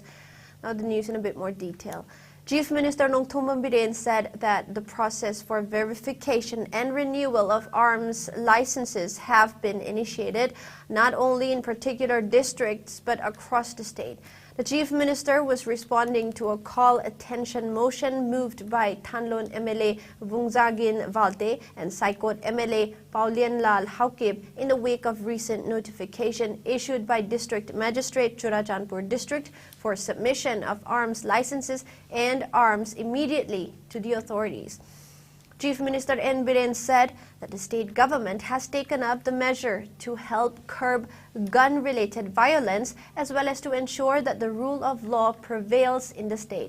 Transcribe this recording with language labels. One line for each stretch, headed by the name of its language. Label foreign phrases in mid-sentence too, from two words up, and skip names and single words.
English: Now the news in a bit more detail. Chief Minister Nongthombam Biren said that the process for verification and renewal of arms licenses have been initiated, not only in particular districts, but across the state. The Chief Minister was responding to a call attention motion moved by Thanlon MLA Vungzagin Valte and Saikot MLA Paulian Lal Haukib in the wake of recent notification issued by District Magistrate Churachandpur District for submission of arms licenses and arms immediately to the authorities. Chief Minister N. Biren said that the state government has taken up the measure to help curb gun-related violence as well as to ensure that the rule of law prevails in the state.